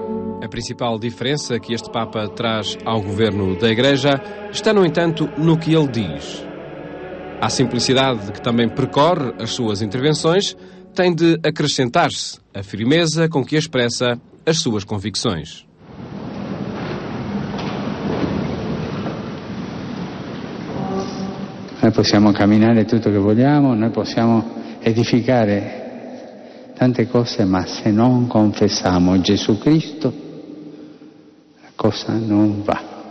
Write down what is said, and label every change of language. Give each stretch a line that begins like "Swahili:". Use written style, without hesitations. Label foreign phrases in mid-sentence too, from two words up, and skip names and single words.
Portuguese: A principal diferença que este Papa traz ao governo da Igreja está, no entanto, no que ele diz. À simplicidade que também percorre as suas intervenções, tem de acrescentar-se a firmeza com que expressa as suas convicções.
Italian: Noi possiamo camminare tutto che vogliamo, noi possiamo edificare tante cose, ma se non confessiamo Gesù Cristo, la cosa non va.